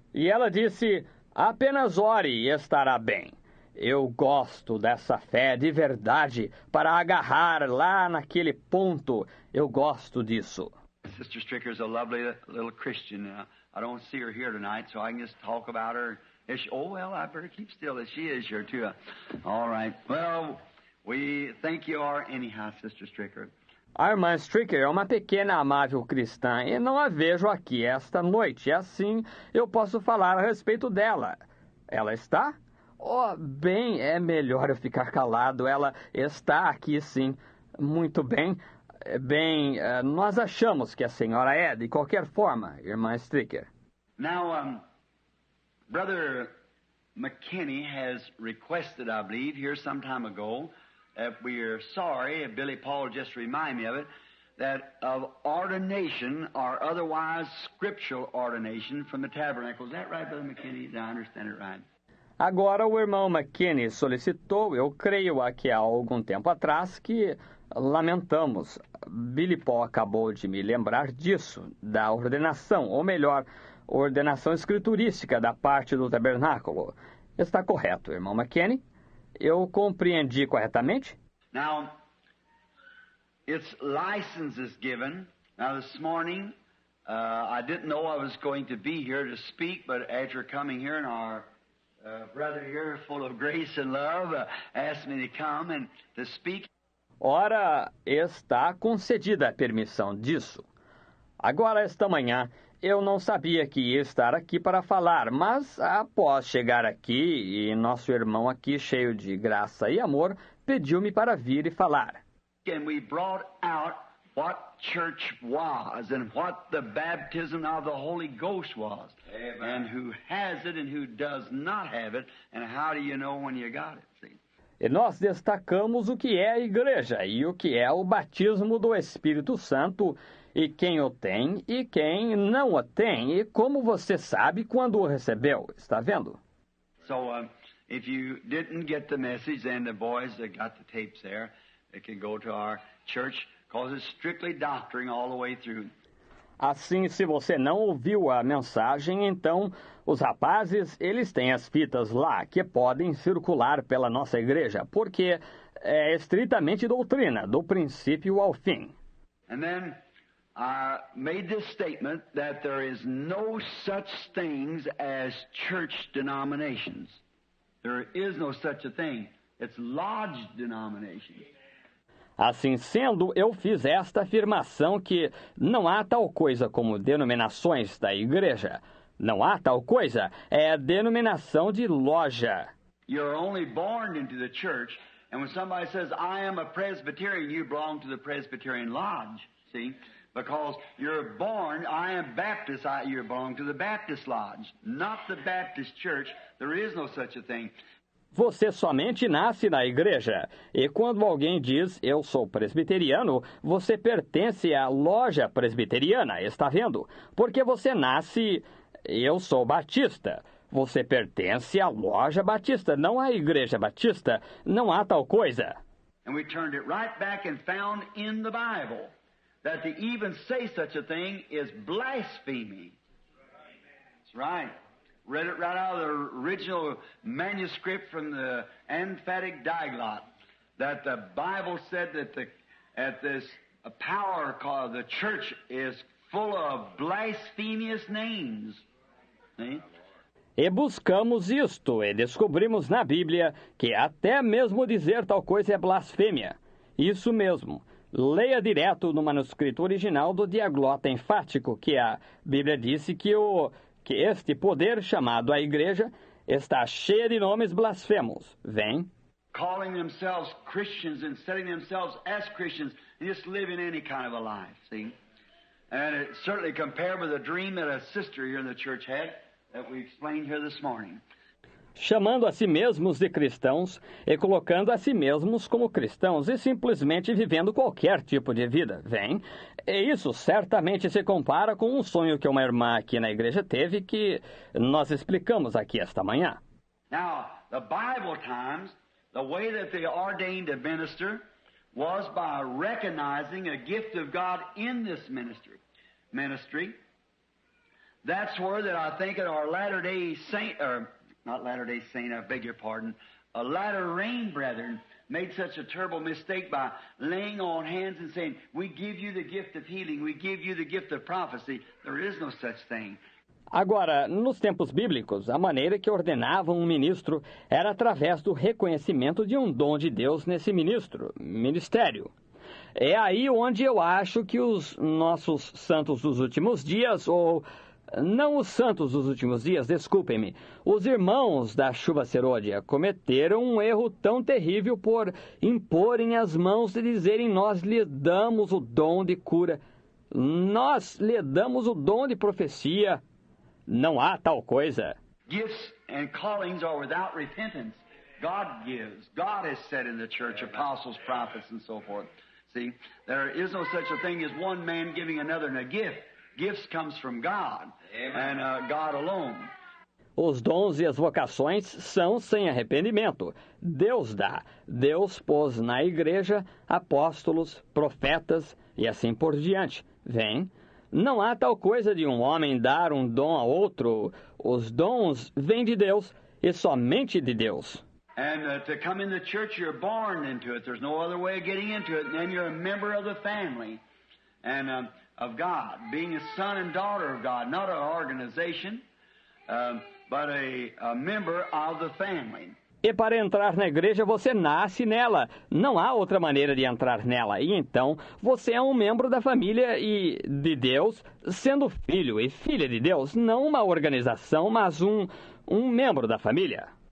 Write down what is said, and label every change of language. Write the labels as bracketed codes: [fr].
[pt] E ela disse, apenas ore e estará bem. Eu gosto dessa fé de verdade para agarrar lá naquele ponto. Eu gosto disso. [en] Sister Stricker is a lovely little Christian. I don't see her here tonight, so I can just talk about her. Oh, well, I better keep still as she is here, too. All right. Well, we think you are anyhow, Sister Stricker. [pt] A irmã Stricker é uma pequena amável cristã e não a vejo aqui esta noite. Assim, eu posso falar a respeito dela. Ela está? Oh, bem, é melhor eu ficar calado. Ela está aqui, sim. Muito bem. Bem, nós achamos que a senhora é, de qualquer forma, irmã Stricker. [en] Now, Brother McKinney has requested, I believe, here some time ago, that we are sorry, Billy Paul just reminded me of it, that of ordination or otherwise scriptural ordination from the tabernacle. Is that right, Brother McKinney? Did I understand it right? [pt] Agora o irmão McKinney solicitou, eu creio aqui há algum tempo atrás, que lamentamos. Billy Paul acabou de me lembrar disso, da ordenação, ou melhor, ordenação escriturística da parte do tabernáculo. Está correto, irmão McKinney? Eu compreendi corretamente? [en] Now, its license is given. Now, this morning, I didn't know I was going to be here to speak, but after coming here and our brother here, full of grace and love, asked me to come and to speak. [pt] Ora, está concedida a permissão disso. Agora, esta manhã, eu não sabia que ia estar aqui para falar, mas após chegar aqui, e nosso irmão aqui, cheio de graça e amor, pediu-me para vir e falar. [en] And we brought out what church was and what the baptism of the Holy Ghost was. Amen. And who has it and who does not have it, and how do you know when you got it? See? [pt] E nós destacamos o que é a igreja e o que é o batismo do Espírito Santo, e quem o tem e quem não o tem, e como você sabe quando o recebeu. Está vendo? [en] So, if you didn't get the message, then the boys that got the tapes there, they can go to our church, because it's strictly doctrine all the way through. [pt] Assim, se você não ouviu a mensagem, então os rapazes, eles têm as fitas lá que podem circular pela nossa igreja, porque é estritamente doutrina, do princípio ao fim. [en] And then I made this statement that there is no such things as church denominations. There is no such a thing. It's lodge denominations. [pt] Assim sendo, eu fiz esta afirmação que não há tal coisa como denominações da igreja. Não há tal coisa, é a denominação de loja. [en] You're only born into the church, and when somebody says, I am a Presbyterian, you belong to the Presbyterian Lodge, see? Because you're born, I am Baptist, you belong to the Baptist Lodge, not the Baptist Church. There is no such a thing. [pt] Você somente nasce na igreja. E quando alguém diz, eu sou presbiteriano, você pertence à loja presbiteriana, está vendo? Porque você nasce, eu sou batista. Você pertence à loja batista, não à igreja batista. Não há tal coisa. [en] And we turned it right back and found in the Bible that to even say such a thing is blasphemy. That's right. Read it right out of the original manuscript from the emphatic diglot, that the Bible said that this power called the church is full of blasphemous names. See? [pt] E buscamos isto e descobrimos na Bíblia que até mesmo dizer tal coisa é blasfêmia. Isso mesmo. Leia direto no manuscrito original do Diaglota Enfático, que a Bíblia disse que este poder chamado a igreja está cheio de nomes blasfemos. Vem. [en] Calling themselves Christians and setting themselves as Christians and just living any kind of a life, see? And it certainly compared with a dream that a sister here in the church had that we explained here this morning. [pt] Chamando a si mesmos de cristãos e colocando a si mesmos como cristãos e simplesmente vivendo qualquer tipo de vida. Vem. E isso certamente se compara com um sonho que uma irmã aqui na igreja teve que nós explicamos aqui esta manhã. [en] Now, the Bible times, the way that they ordained a minister was by recognizing a gift of God in this ministry. That's where that I think that our Latter-day Saint, or not Latter-day Saint, I beg your pardon, a Latter Rain brethren made such a terrible mistake by laying on hands and saying, we give you the gift of healing, we give you the gift of prophecy. There is no such thing. [pt] Agora, nos tempos bíblicos, a maneira que ordenavam um ministro era através do reconhecimento de um dom de Deus nesse ministério. É aí onde eu acho que os nossos santos dos últimos dias, ou não os santos dos últimos dias, desculpem-me, os irmãos da chuva serôdia cometeram um erro tão terrível por imporem as mãos e dizerem, nós lhe damos o dom de cura, nós lhe damos o dom de profecia. Não há tal coisa. [en] Gifts and callings are without repentance. God gives. God has said in the church, apostles, prophets, and so forth. See, there is no such a thing as one man giving another a gift. Gifts comes from God. Amen. And God alone. [pt] Os dons e as vocações são sem arrependimento. Deus dá. Deus pôs na igreja apóstolos, profetas e assim por diante. Vem. Não há tal coisa de um homem dar um dom a outro. Os dons vêm de Deus e somente de Deus. [en] And to come in the church, you're born into it. There's no other way of getting into it. And then you're a member of the family and of God, being a son and daughter of God, not an organization, but a member of the family. [pt] E para entrar na igreja, você nasce nela. Não há outra maneira de entrar nela. E então, você é um membro da família e de Deus, sendo filho e filha de Deus, não uma organização, mas um membro da família.